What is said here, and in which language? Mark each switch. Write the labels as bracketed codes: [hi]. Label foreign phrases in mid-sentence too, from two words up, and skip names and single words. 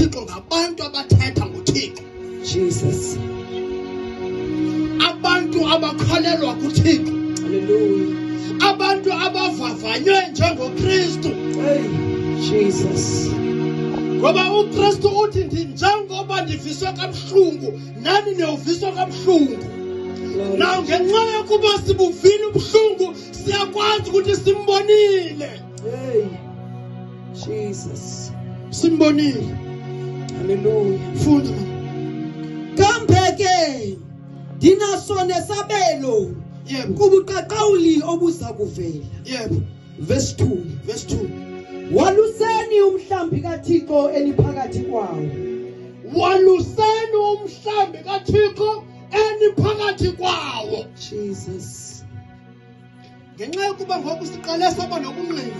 [xh] kaThixo ngabantu abathetha ngoThixo. Jesus. Abantu abakholelwa kuThixo. Hallelujah. Abantu abavavanywe njengoKristu. Hey, Jesus. Ngoba uKristu uthi njengoba ndiviswa kabuhlungu nani niyoviswa kabuhlungu. Now ngenxa yokuba sibuvile ubuhlungu siyakwazi ukuthi simbonile. Hey, Jesus. Simbonile. Hallelujah. Funda. Kambeke dinaso nesabelo. Yebo. Kubuqaqawuli obuza kuvela. Yebo. Verse 2. Verse 2. Waluseni umhlambi kaThixo eniphakathi kwawo. Waluseni umhlambi kaThixo eniphakathi kwawo. Jesus. Ngenxa yokuba ngoku siqale saba nobungqina.